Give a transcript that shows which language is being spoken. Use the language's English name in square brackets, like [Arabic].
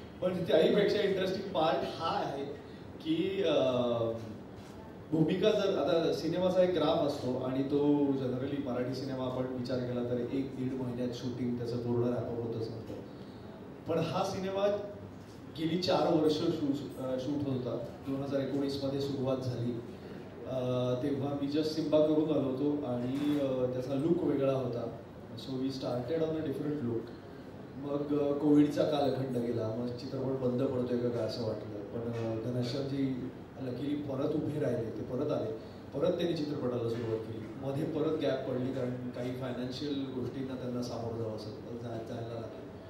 [Marathi] पण त्याहीपेक्षा interesting part हा आहे की भूमिका जर आता सिनेमाचा एक ग्राफ असतो आणि तो जनरली मराठी सिनेमा आपण विचार केला तर 1-1.5 महिन्यात शूटिंग त्याचं पूर्ण रॅपअप होतच नव्हतं. पण हा सिनेमा गेली 4 वर्ष शूट होत होता. 2019मध्ये सुरुवात झाली, तेव्हा मी जस्ट सिम्बा करून आलो होतो आणि त्याचा लुक वेगळा होता. [English] So we started on a different look. [Marathi] मग कोविडचा कालखंड गेला, मग चित्रपट बंद पडतोय का काय असं वाटलं. पण घनश्यामजी लकीली परत उभे राहिले, ते परत आले, परत त्यांनी चित्रपटाला सुरुवात केली. मध्ये परत गॅप पडली कारण काही फायनान्शियल गोष्टींना त्यांना सामोरं जायला लागलं.